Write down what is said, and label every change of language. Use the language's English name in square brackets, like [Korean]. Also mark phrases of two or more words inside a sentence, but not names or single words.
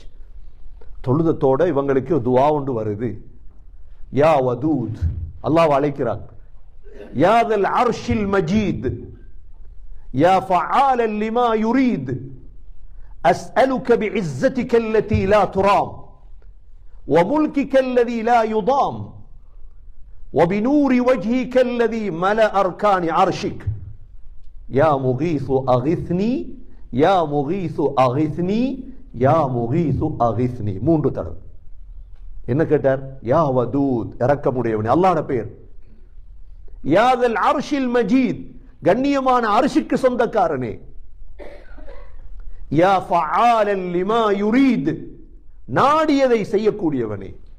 [Tamil] தொழுதத்தோட இவங்களுக்கு துஆ ஒன்று வருது. [Arabic] يا ودود, [Tamil] அல்லாஹ் அழைக்கிறாங்க. [Arabic] يا ذا العرش المجيد يا فعالا لما يريد أسألك بعزتك التي لا ترام وملكك الذي لا يضام وبنور وجهك الذي ملأ أركان عرشك يا مغيث أغثني يا مغيث أغثني يا مغيث أغثني. [Tamil] 3 தடவை என்ன கேட்டார்? [Arabic] يا ودود, [Tamil] இரக்கமுடையவனே. அல்லாஹ்வுடைய பெயர். [Arabic] يا ذا العرش المجيد, [Tamil] கண்ணியமான அர்ஷுக்கு சொந்தக்காரனே. [Arabic] يا فعالا لما يريد, [Tamil] நாடியதை செய்யக்கூடியவனே.